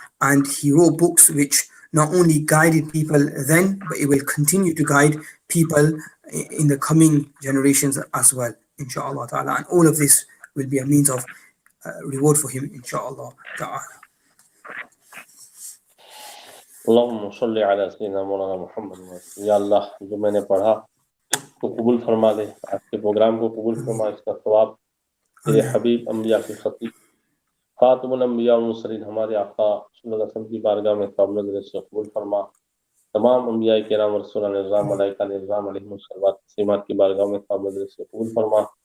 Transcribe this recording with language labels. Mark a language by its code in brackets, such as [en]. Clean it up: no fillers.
[en] And he wrote books which not only guided people then, but it will continue to guide people in the coming generations as well, inshallah ta'ala. And all of this will be a means of reward for him, inshallah ta'ala. [ar] اللهم صل على سيدنا مولانا محمد. [ur] یا اللہ جو میں نے پڑھا تو قبول فرما لے، آج کے پروگرام کو قبول فرما، اس کا ثواب تیرے حبیب انبیاء کے خطیب خاتم الانبیاء والمرسلین ہمارے آقا صلی اللہ علیہ وسلم کی بارگاہ میں قابل نظر سے قبول فرما، تمام انبیاء کرام رسولان نظام ملائکہ نظام علیہم الصلوات تسلیمات کی بارگاہ میں قابل نظر سے قبول فرما،